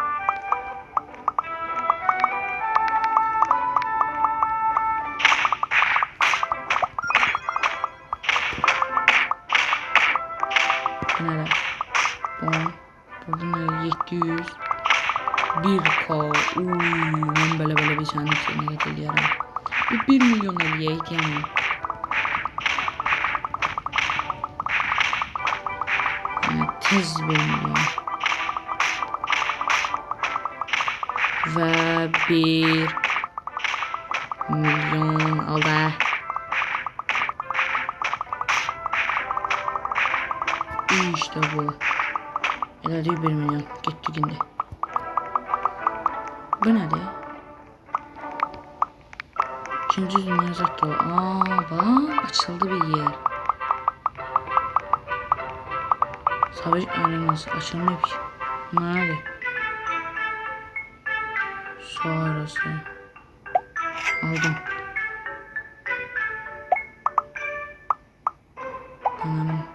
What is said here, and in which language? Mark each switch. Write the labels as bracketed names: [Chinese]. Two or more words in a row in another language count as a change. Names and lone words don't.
[Turkish] Nerede? Burada 700. 1K. Ben böyle bir tane seni getiriyorum. [Azerbaijani] 1 milyon eləyək yəni. Tez 1 milyon. Və 1 milyon aldı. [Turkish] İşte bu. [Azerbaijani] Elədik 1 milyon. Getdik indi. Bu nədir? [Turkish] İkinci dünya zaten. Bak açıldı bir yer. Savaş arenası açılmış. Nerede? Sonrası. Aldım. Tamam.